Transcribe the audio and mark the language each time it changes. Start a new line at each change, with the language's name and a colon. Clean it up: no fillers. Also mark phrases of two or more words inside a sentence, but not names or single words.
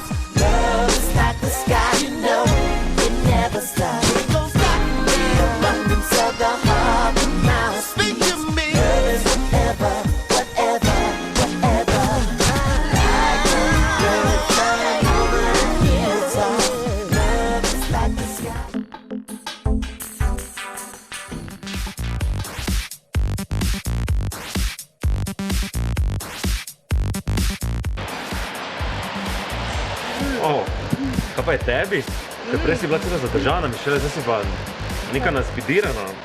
English: Love is like the sky, you know, it never stops. It gon' stop the abundance of the heart, the mouth speaks. Love is whatever, whatever, whatever. Like a bird flying over the hilltops. Love is like the sky.
Slovenian: O, kaj pa je tebi? Ker prej si bila celo zadržana, Mišela, zdaj si pa neka naspidirana.